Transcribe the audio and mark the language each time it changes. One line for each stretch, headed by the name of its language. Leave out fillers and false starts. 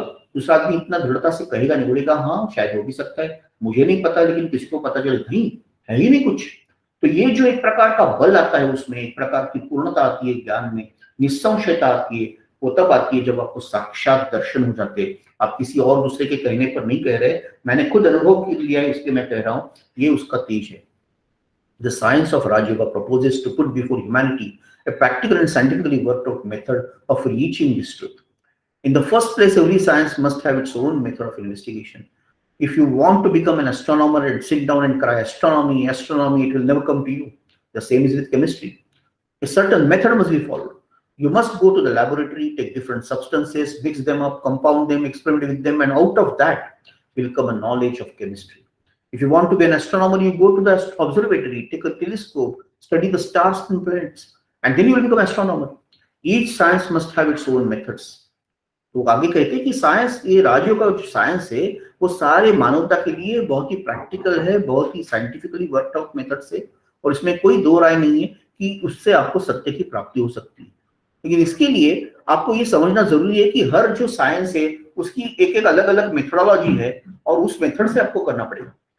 Hindi: दूसरा आदमी इतना दृढ़ता से कहेगा नहीं, बोलेगा हाँ शायद हो भी सकता है, मुझे नहीं पता, लेकिन किसको पता चले नहीं है ही नहीं कुछ। तो ये जो एक प्रकार का बल आता है, उसमें एक प्रकार की पूर्णता आती है, ज्ञान में निस्संशयता आती है। वो तब आती है जब आपको साक्षात दर्शन हो जाते हैं। आप किसी और दूसरे के कहने पर नहीं कह रहे, मैंने खुद अनुभव कर लिया है, इसलिए मैं कह रहा हूँ। ये उसका तेज है।
English: The science of Raj Yoga proposes to put before humanity a practical and scientifically worked out method of reaching this truth. In the first place, every science must have its own method of investigation. If you want to become an astronomer and sit down and cry astronomy, astronomy, it will never come to you. The same is with chemistry. A certain method must be followed. You must go to the laboratory, take different substances, mix them up, compound them, experiment with them, and out of that will come a knowledge of chemistry. If you want to be an astronomer, you go to the observatory, take a telescope, study the stars and planets, and then you will become an astronomer. Each science must have its own methods.
Hindi: तो आगे कहते हैं कि science, ये राज्यों का जो science है, वो सारे मानवता के लिए बहुत ही प्रैक्टिकल है, बहुत ही साइंटिफिकली वर्कड आउट मेथड से, और इसमें कोई दो राय नहीं है कि उससे आपको सत्य की प्राप्ति हो सकती है। लेकिन इसके लिए आपको ये समझना जरूरी है कि हर जो साइंस है उसकी एक एक अलग अलग मेथोडोलॉजी है, और उस मेथड से आपको करना पड़ेगा।